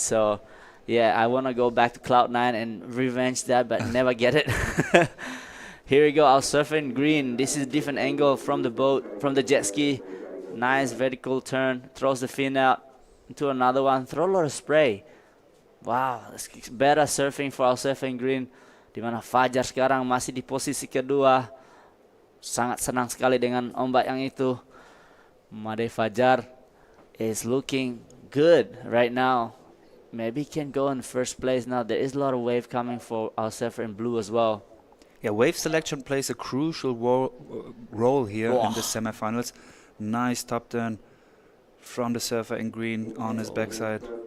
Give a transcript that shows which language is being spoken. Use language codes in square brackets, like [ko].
[en] So, yeah, I wanna go back to Cloud9 and revenge that, but never get it. Here we go. I'll surf in green. This is a different angle from the boat, from the jet ski. Nice vertical turn, throws the fin out into another one, throw a lot of spray. Wow, it's better surfing for our surfing green. [id] Dimana Fajar sekarang masih di posisi kedua. Sangat senang sekali dengan ombak yang itu. [en] Made Fajar is looking good right now. Maybe can go in first place now. There is a lot of wave coming for our surfer in blue as well. Yeah, wave selection plays a crucial role here in the semifinals. Nice top turn from the surfer in green on his backside.